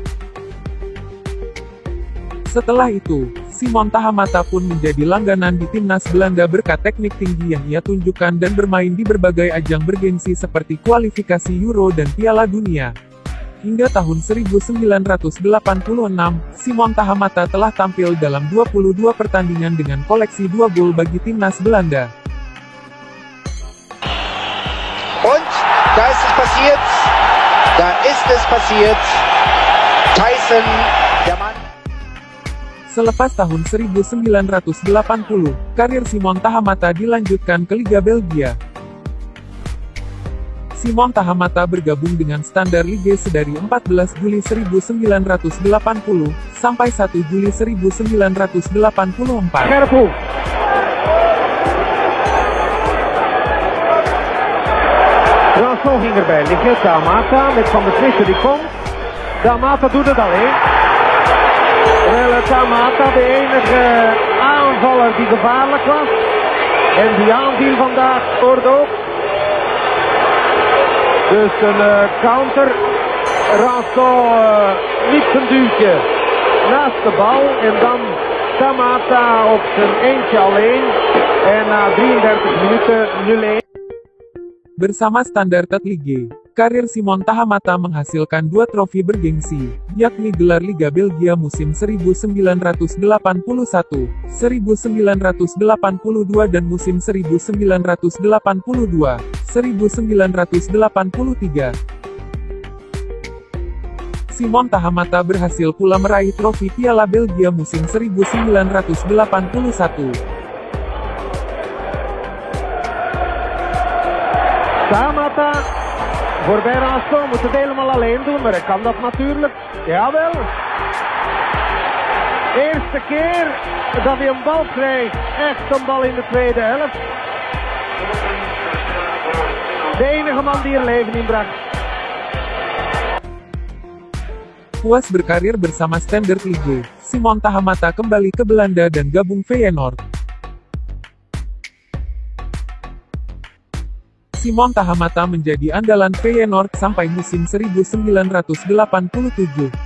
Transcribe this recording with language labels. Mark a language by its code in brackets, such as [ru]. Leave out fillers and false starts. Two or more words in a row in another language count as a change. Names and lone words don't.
[id] Setelah itu, Simon Tahamata pun menjadi langganan di timnas Belanda berkat teknik tinggi yang ia tunjukkan dan bermain di berbagai ajang bergengsi seperti kualifikasi Euro dan Piala Dunia. Hingga tahun 1986, Simon Tahamata telah tampil dalam 22 pertandingan dengan koleksi 2 gol bagi timnas Belanda. [de] Und da ist es passiert. Da ist es passiert. Tyson, der Mann. [id] Selepas tahun 1980, karir Simon Tahamata dilanjutkan ke Liga Belgia. Simon Tahamata bergabung dengan Standard Liège dari 14 Juli 1980, sampai 1 Juli 1984. [nl] Ranson ging erbij liggen. Tahamata met Van der Swissen die komt. Tahamata doet het alleen. Terwijl Tamata de enige aanvaller die gevaarlijk was. En die aanviel vandaag scoort ook. Dus een counter. Rançon liep zijn duwtje naast de bal. En dan Tamata op zijn eentje alleen. En na 33 minuten 0-1. [id] Bersama Standard Ligue, karir Simon Tahamata menghasilkan 2 trofi bergengsi, yakni gelar Liga Belgia musim 1981, 1982 dan musim 1982, 1983. Simon Tahamata berhasil pula meraih trofi Piala Belgia musim 1981. [nl] Tamata voorbij Rançon moet het helemaal alleen doen, maar hij kan dat natuurlijk. Jawel. Eerste keer dat hij een bal krijgt, echt een bal in de tweede helft. De enige man die er leven in bracht. [id] Puas berkarir bersama Standard Ligue, Simon Tahamata kembali ke Belanda dan gabung Feyenoord. Simon Tahamata menjadi andalan Feyenoord sampai musim 1987.